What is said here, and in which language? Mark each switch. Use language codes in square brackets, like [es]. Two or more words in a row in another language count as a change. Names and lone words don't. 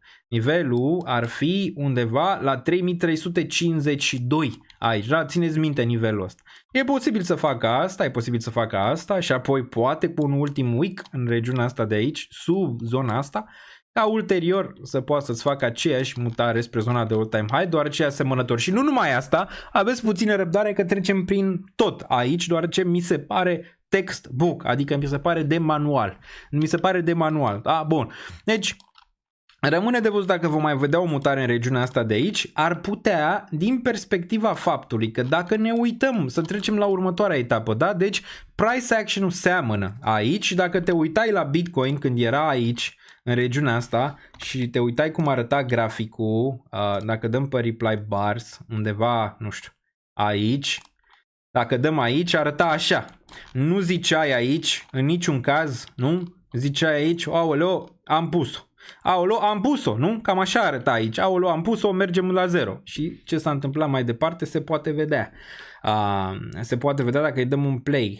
[ro] Nivelul ar fi undeva la 3352 aici, da? Țineți minte nivelul ăsta. E posibil să facă asta, e posibil să facă asta și apoi poate cu un ultim week în regiunea asta de aici, sub zona asta, ca ulterior să poată să-ți facă aceeași mutare spre zona de [en] all-time high, [ro] deoarece e asemănător. Și nu numai asta, aveți puțină răbdare că trecem prin tot aici, deoarece mi se pare textbook, adică mi se pare de manual. Mi se pare de manual. Da, bun. Deci, rămâne de văzut dacă vom mai vedea o mutare în regiunea asta de aici, ar putea, din perspectiva faptului că dacă ne uităm să trecem la următoarea etapă, da? Deci [en] price action- [ro] ul seamănă aici și dacă te uitai la Bitcoin când era aici, în regiunea asta și te uitai cum arăta graficul, dacă dăm pe [en] reply bars, [ro] undeva, nu știu, aici, dacă dăm aici, arăta așa. Nu ziceai aici, în niciun caz, nu? Ziceai aici, aoleo, am pus-o. Aolo, am pus-o, nu? Cam așa arăta aici. Aolo, am pus-o, mergem la 0. Și ce s-a întâmplat mai departe se poate vedea. Se poate vedea dacă îi dăm un play.